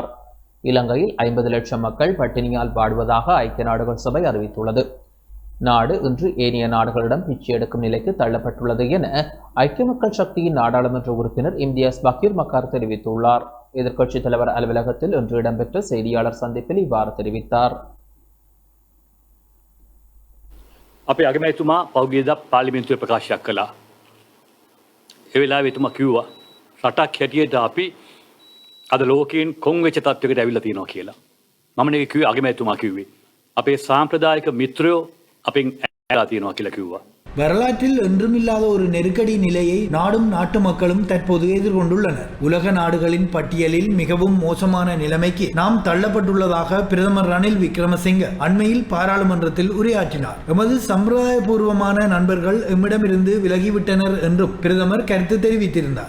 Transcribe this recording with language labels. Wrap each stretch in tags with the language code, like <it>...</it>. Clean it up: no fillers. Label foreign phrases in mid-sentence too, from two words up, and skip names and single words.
<ta>இலங்கையில் 50 லட்சம் மக்கள் பட்டினியால் வாடுவதாக ஐக்கிய நாடுகள் சபை அறிவித்துள்ளது. நாடு இன்று ஏனைய நாடுகளிடம் பிச்சை எடுக்கும் நிலைக்கு தள்ளப்பட்டுள்ளது என ஐக்கிய மக்கள் சக்தியின் நாடாளுமன்ற உறுப்பினர் இம்தியாஸ் பக்கீர் மக்கார் தெரிவித்துள்ளார். எதிர்க்கட்சித் தலைவர் அலுவலகத்தில் இன்று இடம்பெற்ற செய்தியாளர் சந்திப்பில் இவ்வாறு தெரிவித்தார்.</ta> <si>අපේ අගමැතිතුමා පෞද්ගලික පාර්ලිමේන්තුවේ ප්‍රකාශයක් කළා. ඒ වෙලාවේ එතුමා කිව්වා රටක් හැටියට අපි අද ලෝකයෙන් කොන් වෙච්ච තත්වයකට ඇවිල්ලා තියෙනවා කියලා. මම නේ කිව්වේ අගමැතිතුමා කිව්වේ. අපේ සාම්ප්‍රදායික මිත්‍රයෝ අපෙන් ඈලා තියෙනවා කියලා කිව්වා.</si> <ta>வரலாற்றில் என்றுமில்லாத ஒரு நெருக்கடி நிலையை நாடும் நாட்டு மக்களும் தற்போது எதிர்கொண்டுள்ளனர். உலக நாடுகளின் பட்டியலில் மிகவும் மோசமான நிலைமைக்கு நாம் தள்ளப்பட்டுள்ளதாக பிரதமர் ரணில் விக்ரமசிங்க அண்மையில் பாராளுமன்றத்தில் உரையாற்றினார். எமது சம்பிரதாயபூர்வமான நண்பர்கள் எம்மிடமிருந்து விலகிவிட்டனர் என்றும் பிரதமர் கருத்து தெரிவித்திருந்தார்.</ta>